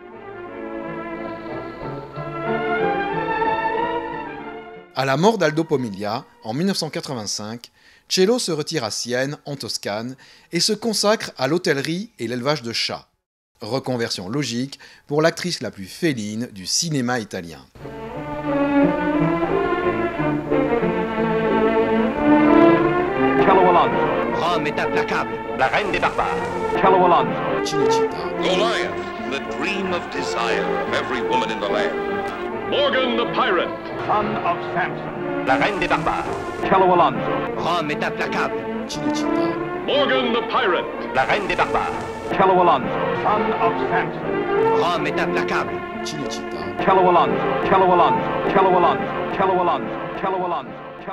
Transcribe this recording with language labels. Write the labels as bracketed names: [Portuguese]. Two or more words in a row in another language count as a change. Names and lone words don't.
[French] À la mort d'Aldo Pomiglia, en 1985, Cello se retire à Sienne, en Toscane, et se consacre à l'hôtellerie et l'élevage de chats. Reconversion logique pour l'actrice la plus féline du cinéma italien. Cello Alonso. Rome est implacable, la reine des barbares. Cello Alonso. Cinecittà. [English] Goliath, the dream of desire of every woman in the land. [French] Morgan the Pirate. Son of Samson. La reine des barbares. Cello Alonso. Rome est implacable, Cinecittà. Morgan the Pirate. la reine des barbares. Cello Alonso. Son of Samson. Rome est implacable. Cinecittà. Cello Alonso. Cello Alonso. Cello Alonso. Cello Alonso. Cello Alonso.